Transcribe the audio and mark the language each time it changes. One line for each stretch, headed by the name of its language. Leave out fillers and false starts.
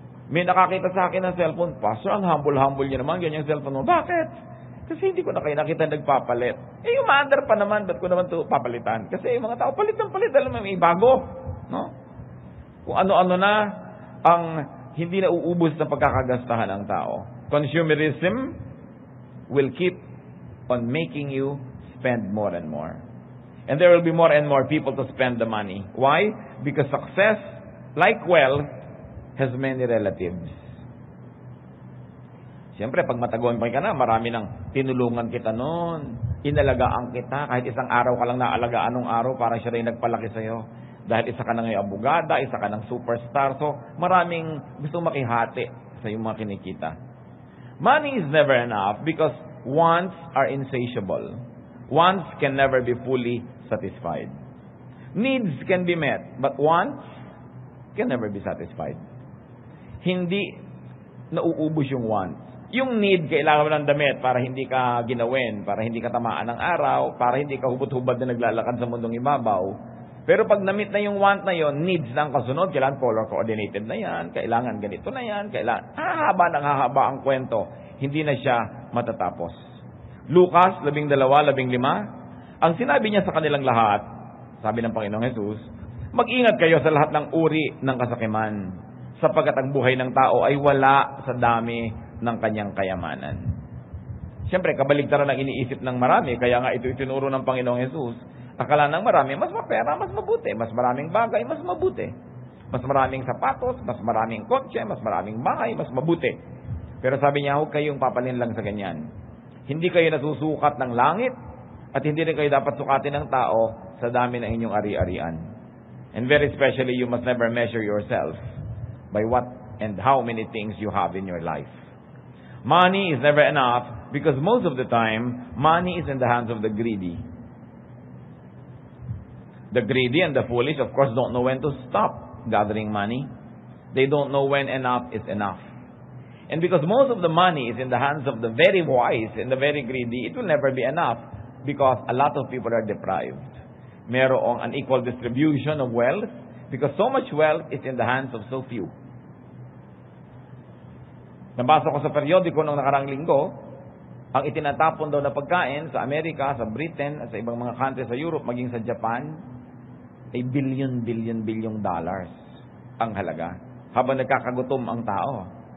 Filipino: May nakakita sa akin ng cellphone, Pastor, ang humble-humble niya naman, ganyan cellphone mo. Bakit? Kasi hindi ko na kayo nakita nagpapalit. Yung mother pa naman, ba't ko naman ito papalitan? Kasi yung mga tao, palit ng palit, alam mo, may bago. No? Kung ano-ano na ang hindi na uubos na pagkakagastahan ng tao.
English: Consumerism will keep on making you spend more and more. And there will be more and more people to spend the money. Why? Because success, like wealth, has many relatives.
Filipino: Siyempre, pag matagumpay ka na, marami nang tinulungan kita noon. Inalagaan kita. Kahit isang araw ka lang naalagaan nung araw, parang siya rin nagpalaki sa'yo. Dahil isa ka na ngayon abogada, isa ka ng superstar. So, maraming gusto makihati sa iyong mga kinikita.
English: Money is never enough because wants are insatiable. Wants can never be fully satisfied. Needs can be met, but wants can never be satisfied.
Filipino: Hindi nauubos yung wants. Yung need, kailangan mo ng damit para hindi ka ginawin, para hindi ka tamaan ng araw, para hindi ka hubot-hubad na naglalakad sa mundong ibabaw. Pero pag na-meet na yung want na yon, needs na ang kasunod, kailangan color coordinated na yan, kailangan ganito na yan, kailangan hahaba ang kwento. Hindi na siya matatapos. Lucas 12:15, ang sinabi niya sa kanilang lahat, sabi ng Panginoong Jesus, mag-ingat kayo sa lahat ng uri ng kasakiman, sapagkat ang buhay ng tao ay wala sa dami ng kanyang kayamanan. Siyempre, kabaligtaran ang iniisip ng marami, kaya nga ito itinuro ng Panginoong Jesus. Akala ng marami, mas mapera, mas mabuti. Mas maraming bagay, mas mabuti. Mas maraming sapatos, mas maraming kotse, mas maraming bahay, mas mabuti. Pero sabi niya, huwag kayong papalin lang sa ganyan. Hindi kayo nasusukat ng langit at hindi rin kayo dapat sukatin ng tao sa dami ng inyong ari-arian.
English: And very especially, you must never measure yourself by what and how many things you have in your life. Money is never enough because most of the time, money is in the hands of the greedy. The greedy and the foolish, of course, don't know when to stop gathering money. They don't know when enough is enough. And because most of the money is in the hands of the very wise and the very greedy, it will never be enough because a lot of people are deprived.
Filipino: Merong
English: unequal distribution of wealth because so much wealth is in the hands of so few.
Filipino: Nabasa ko sa periodiko noong nakarang linggo, ang itinatapon daw na pagkain sa Amerika, sa Britain, at sa ibang mga country sa Europe, maging sa Japan, ay billion dollars ang halaga habang nagkakagutom ang tao.